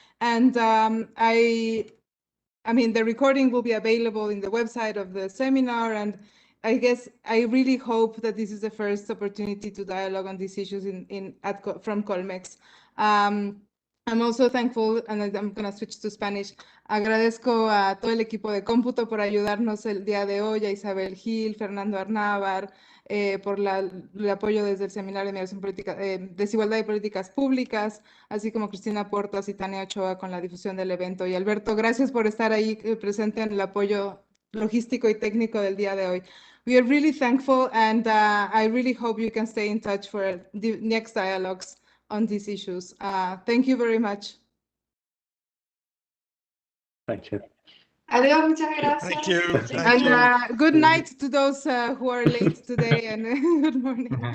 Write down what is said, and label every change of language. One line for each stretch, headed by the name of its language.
English: And I mean, the recording will be available in the website of the seminar, and I guess I really hope that this is the first opportunity to dialogue on these issues from Colmex. I'm also thankful, and I'm going to switch to Spanish.
Spanish: Agradezco a todo el equipo de Cómputo por ayudarnos el día de hoy, a Isabel Gil, Fernando Arnávar, por el apoyo desde el Seminario de Migración Política, Desigualdad y Políticas Públicas, así como Cristina Portas y Tania Ochoa con la difusión del evento. Y Alberto, gracias por estar ahí presente en el apoyo logístico y técnico del día de hoy.
English: We are really thankful, and I really hope you can stay in touch for the next dialogues on these issues. Thank you very much. Thank you.
Spanish: Adiós, muchas gracias.
English: Thank you. And good night to those who are late today, and good morning.